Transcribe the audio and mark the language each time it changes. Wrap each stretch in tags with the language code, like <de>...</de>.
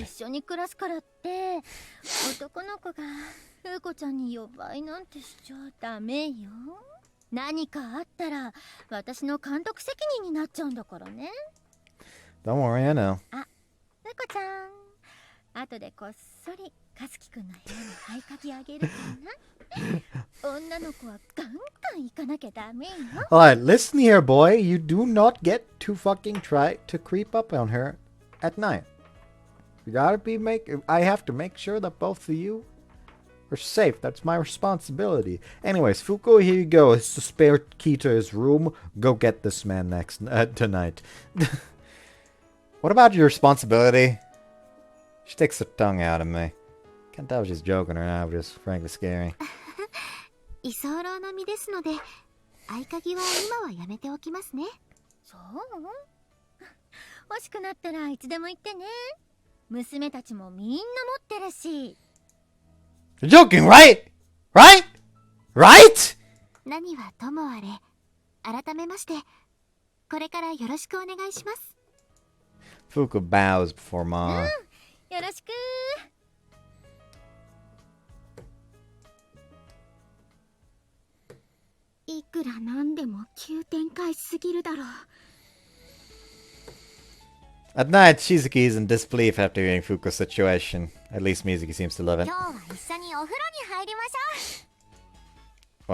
<ja>一緒に暮らすからって、男の子が風子ちゃんに弱いなんてしちゃダメよ。何かあったら、私の監督責任になっちゃうんだからね。</ja> <en>Don't worry, I know.</en> <ja>あ、風子ちゃん。後でこっそり和樹くんの部屋に合鍵あげるからな。女の子はガンガン行かなきゃダメよ。</ja> <en>Alright, listen here, boy. You do not get to fucking try to creep up on her at night. You gotta I have to make sure that both of you are safe. That's my responsibility. Anyways, Fuuko, here you go. It's the spare key to his room. Go get this man tonight. What about your responsibility? She takes her tongue out of me. Can't tell if she's joking or not, but it's frankly scary.</en> <ja>居候の身ですので、合鍵は今はやめておきますね。そう欲しくなったらいつでも言ってね。娘たちもみんな持ってるし。</ja> <en>You're joking, right? Right? Right?</en> <ja>何はともあれ、改めまして、これからよろしくお願いします。</ja> <en>Fuuko bows before Ma.</en> <ja>よろしく。いくらなんでも急展開すぎるだろう。</ja> <en>At night, Shizuki is in disbelief after hearing Fuuko's situation. At least Mizuki seems to love it.</en> <ja>今日は一緒にお風呂に入りましょう。</ja>